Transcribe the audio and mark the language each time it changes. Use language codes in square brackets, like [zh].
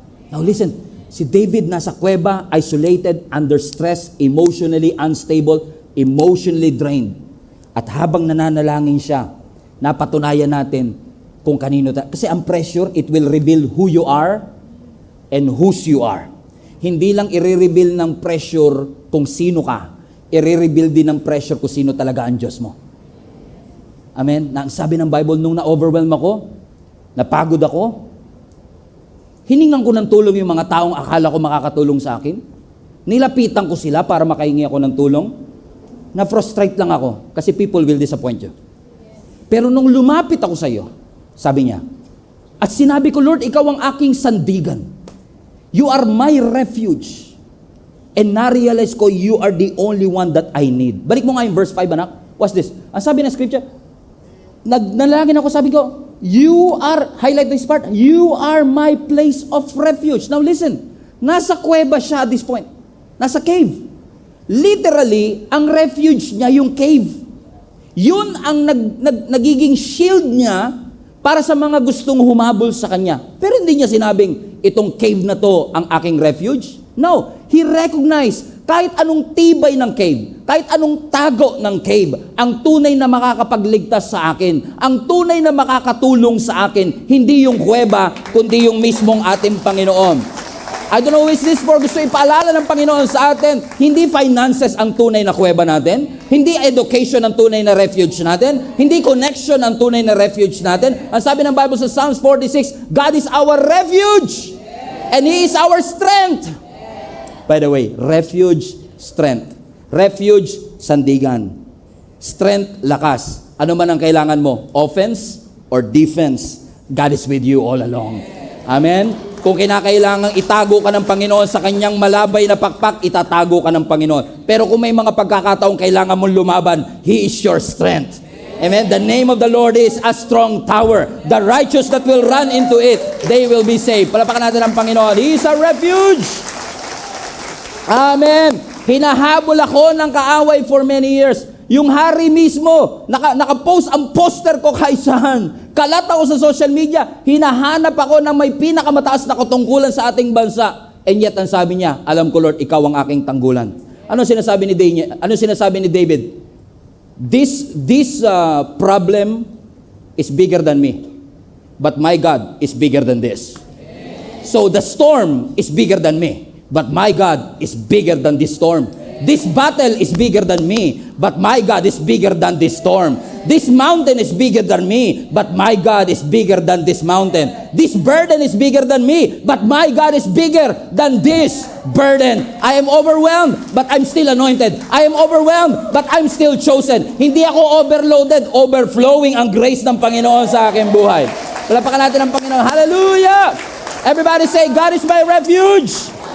[en] Now listen, [tl] si David nasa kuweba, [en] isolated, under stress, emotionally unstable, emotionally drained. [tl] At habang nananalangin siya, napatunayan natin kung kanino tayo. Kasi ang pressure, [en] it will reveal who you are and whose you are. [tl] Hindi lang i-reveal ng pressure kung sino ka. I-reveal din ng pressure kung sino talaga ang Diyos mo. Amen? Na ang sabi ng Bible, nung na-overwhelm ako, napagod ako, hiningan ko ng tulong yung mga taong akala ko makakatulong sa akin. Nilapitan ko sila para makahingi ako ng tulong. Na-frustrate lang ako kasi [en] people will disappoint you. [tl] Pero nung lumapit ako sa iyo, sabi niya, at sinabi ko, Lord, ikaw ang aking sandigan. [en] You are my refuge. And [tl] na-realize ko, [en] you are the only one that I need. [tl] Balik mo nga yung verse 5, anak. [en] What's this? [tl] Ang sabi ng scripture, nagnalangin ako, sabi ko, [en] you are, highlight this part, you are my place of refuge. Now listen, [tl] nasa kuweba siya [en] at this point. [tl] Nasa cave. Literally, ang refuge niya yung cave. Yun ang nagiging shield niya para sa mga gustong humabol sa kanya. Pero hindi niya sinabing, itong cave na to ang aking refuge. [en] No, he recognized [tl] kahit anong tibay ng cave, kahit anong tago ng cave, ang tunay na makakapagligtas sa akin, ang tunay na makakatulong sa akin, hindi yung kuweba, kundi yung mismong ating Panginoon. [en] I don't know who is this for. [tl] Gusto ipaalala ng Panginoon sa atin, hindi finances ang tunay na kuweba natin, hindi education ang tunay na refuge natin, hindi connection ang tunay na refuge natin. Ang sabi ng Bible sa Psalms 46, [en] God is our refuge, and He is our strength. By the way, refuge, strength. Refuge, sandigan. Strength, lakas. [tl] Ano man ang kailangan mo, [en] offense or defense, God is with you all along. Amen? [tl] Kung kinakailangang itago ka ng Panginoon sa kanyang malabay na pakpak, itatago ka ng Panginoon. Pero kung may mga pagkakataong kailangan mong lumaban, [en] He is your strength. [tl] Amen? [en] The name of the Lord is a strong tower. The righteous that will run into it, they will be saved. [tl] Palapakan natin ang Panginoon. [en] He is a refuge. [tl] Amen. Hinahabol ako ng kaaway [en] for many years. [tl] Yung hari mismo, nakapost ang poster ko kay saan. Kalat ako sa social media. Hinahanap ako ng may pinakamataas na katungkulan sa ating bansa. [en] And yet, [tl] ang sabi niya, alam ko Lord, ikaw ang aking tanggulan. Ano sinasabi ni David? [en] This problem is bigger than me. But my God is bigger than this. So the storm is bigger than me. But my God is bigger than this storm. This battle is bigger than me, but my God is bigger than this storm. This mountain is bigger than me, but my God is bigger than this mountain. This burden is bigger than me, but my God is bigger than this burden. I am overwhelmed, but I'm still anointed. I am overwhelmed, but I'm still chosen. [tl] Hindi ako overloaded, overflowing ang grace ng Panginoon sa aking buhay. Palapakan natin ang Panginoon. Hallelujah! [en] Everybody say, God is my refuge.